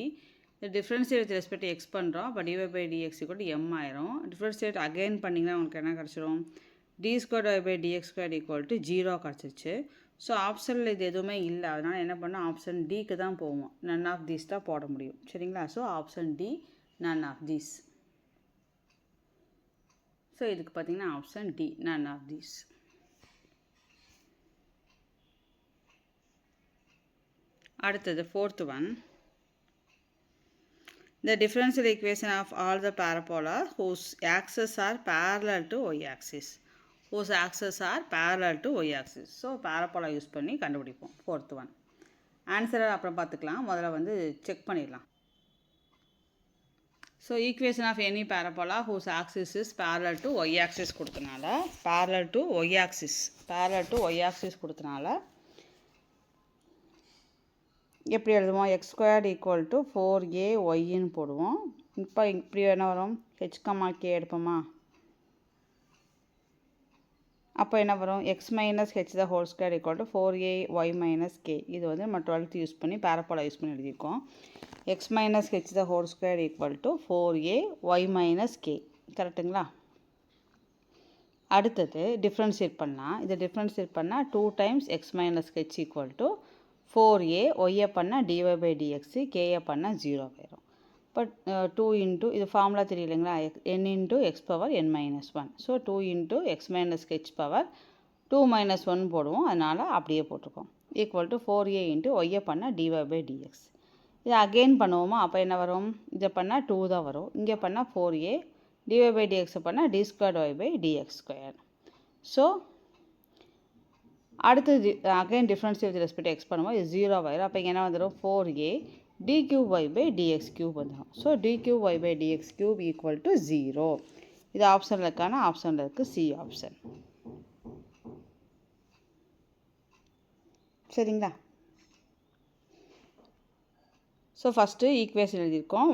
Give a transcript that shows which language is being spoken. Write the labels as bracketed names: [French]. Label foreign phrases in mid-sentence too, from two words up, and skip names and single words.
[Tamil] இந்த [English] differentiate with respect x [Tamil] பண்ணுறோம். அப்போ dy/dx = m ஆயிரும். [English] differentiate again [Tamil] பண்ணிங்கன்னா உங்களுக்கு என்ன கிடச்சிரும், d²y/dx² 0 கிடச்சிருச்சு. ஸோ ஆப்ஷனில் இது எதுவுமே இல்லை. அதனால் என்ன பண்ணோம், ஆப்ஷன் டிக்கு தான் போவோம். [English] none of these [Tamil] தான் போட முடியும் சரிங்களா. [English] so option D, none of these. [Tamil] ஸோ இதுக்கு பார்த்தீங்கன்னா [English] option D, none of these. அடுத்தது fourth one, the differential equation of all the parabola whose axes are parallel to y axis. whose axes are parallel to y axis. [Tamil] ஸோ parabola யூஸ் பண்ணி கண்டுபிடிப்போம் [English] fourth one. [Tamil] ஆன்சரை அப்புறம் பார்த்துக்கலாம், முதல்ல வந்து செக் பண்ணிடலாம். ஸோ [English] equation of any parabola whose axis is parallel to y axis [Tamil] கொடுத்தனால [English] parallel to y axis [Tamil] கொடுத்தனால எப்படி எழுதுவோம், x² = 4ayன்னு போடுவோம். இப்போ இப்படி என்ன வரும், h, k எடுப்போமா. அப்போ என்ன வரும், x - h² = 4ay - k. இது வந்து நம்ம 12th யூஸ் பண்ணி parabola யூஸ் பண்ணி எழுதியிருக்கோம். x - h² = 4ay - k. கரெக்டுங்களா. அடுத்தது டிஃப்ரென்ஷியேட் பண்ணால், இதை டிஃப்ரென்ஷியேட் பண்ணால் 2 டைம்ஸ் x - h = 4a, y பண்ணால் dy/dx, k பண்ணால் 0 ஆயிரும். பட் 2 இன்ட்டு இது ஃபார்முலா தெரியலைங்களா, n × x பவர் n - 1. ஸோ 2 × x - h பவர் 2 - 1 போடுவோம். அதனால் அப்படியே போட்டிருக்கோம். = 4a × y பண்ணால் dy/dx. இதை அகெயின் பண்ணுவோமா. அப்போ என்ன வரும், இதை பண்ணால் 2 தான் வரும். இங்கே பண்ணால் 4a, dy/dx பண்ணால் d²y/dx². ஸோ அடுத்தது [English] again differentiate with respect x [Tamil] பண்ணுவோம். இது 0 ஆயிரும். அப்போ இங்கே என்ன வந்துடும், 4a d3y/dx³ வந்துடும். ஸோ d3y/dx³ = 0. இது ஆப்ஷனில் இருக்கான ஆப்ஷனில் இருக்குது, [English] C option. [Tamil] சரிங்களா. ஸோ [English] first equation [Tamil] எழுதியிருக்கோம்.